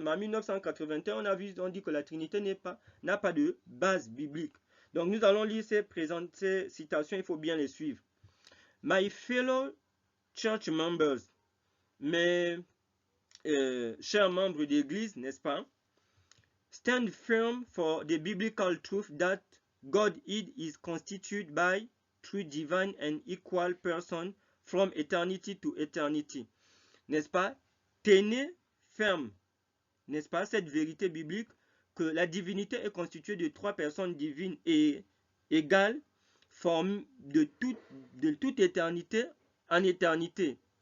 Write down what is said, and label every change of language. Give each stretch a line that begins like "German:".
French: Mais en 1981, on dit que la Trinité n'a pas de base biblique. Donc nous allons lire ces citations, il faut bien les suivre.
English: My fellow church members,
French: mes chers membres d'église, n'est-ce pas?
English: Stand firm for the biblical truth that Godhead is constituted by three divine and equal persons from eternity to eternity.
French: N'est-ce pas? Tenez ferme, n'est-ce pas, cette vérité biblique que la divinité est constituée de trois personnes divines et égales, formées de toute éternité en éternité.